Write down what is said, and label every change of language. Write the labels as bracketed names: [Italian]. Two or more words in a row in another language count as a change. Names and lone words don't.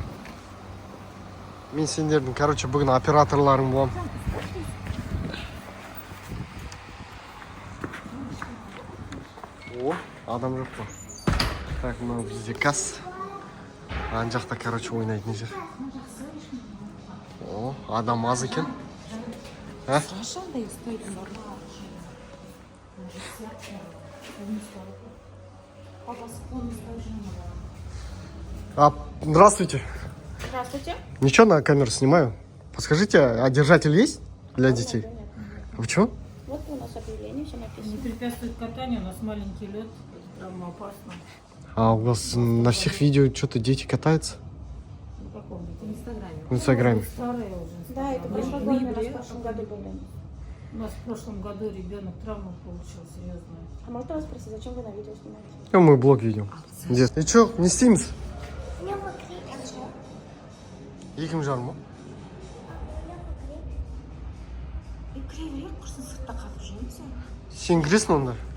[Kazakh] Мен сендердің, короче, бүгін операторларың болам. О, адам жоқ па. Так, мынау бізде касс. Ан жақта, короче, ойнайтын жер. О, адам аз екен. [Russian] Здравствуйте. Здравствуйте. Ничего, на камеру снимаю. Подскажите, а держатель есть для детей? Да, нет. А почему? Вот у нас объявление, все написано. Не препятствует катанию, у нас маленький лед, это травмоопасно. А у вас на всех видео что-то дети катаются? На каком? Это в Инстаграме. В Инстаграме. Старые уже. Да, это прошлогодние, у нас в прошлом году были. У нас в прошлом году ребенок травму получил серьезную. А можно вас спросить, зачем вы на видео снимаете? Ну, мы блог ведем. Дед, и что, не стимс? [Kazakh] Екім жарым ма? Сен кіресің онда?